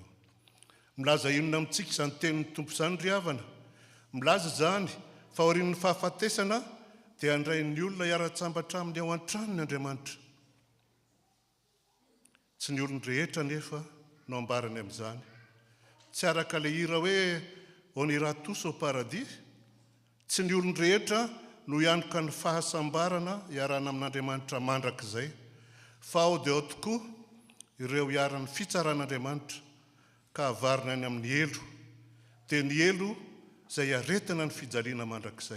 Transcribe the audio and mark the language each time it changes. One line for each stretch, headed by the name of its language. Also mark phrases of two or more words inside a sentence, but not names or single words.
Malagasy: Milaza inona amintsika izany tenin'ny tompo izany ry havana? Milaza izany fa aorian'ny fahafatesana dia handray ny olona hiara-tsambatra aminy ao an-tranony Andriamanitra. tsy ny olony rehetra nefa no ambarany amin'izany. Tsy araka le hira hoe
French: on ira tous au paradis.
Malagasy: Tsy ny olony rehetra no hianoka ny fahasambarana iarana amin'Andriamanitra mandrakizay, fa ao dia ao tokoa ireo hiaran'ny fitsaran'Andriamanitra ka havarina any amin'ny elo, dia ny elo izay aretina ny fijaliana mandrakizay.